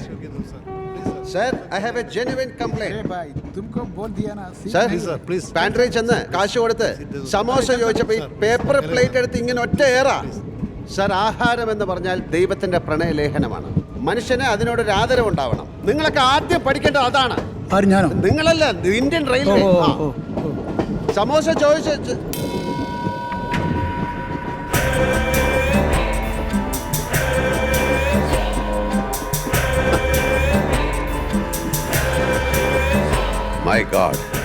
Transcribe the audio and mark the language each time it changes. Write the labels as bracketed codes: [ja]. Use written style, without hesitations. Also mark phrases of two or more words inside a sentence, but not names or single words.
[en] Sir, I have a genuine complaint. [hi] तुमको बोल दिया ना. [en] Sir, please. [ml] പാൻട്രി ചെന്ന് കാശ് കൊടുത്ത് സമോസ ചോദിച്ചപ്പോൾ ഈ [en] paper plate [ml] എടുത്ത് ഇങ്ങനെ ഒറ്റ ഏറാ. സർ, ആഹാരം എന്ന് പറഞ്ഞാൽ ദൈവത്തിന്റെ പ്രണയലേഖനമാണ്. മനുഷ്യന് അതിനോടൊരു ആദരവ് ഉണ്ടാവണം. നിങ്ങളൊക്കെ ആദ്യം പഠിക്കേണ്ടത് അതാണ്. നിങ്ങളല്ല, ഇന്ത്യൻ റെയിൽവേ. സമോസ ചോദിച്ച [en] my god.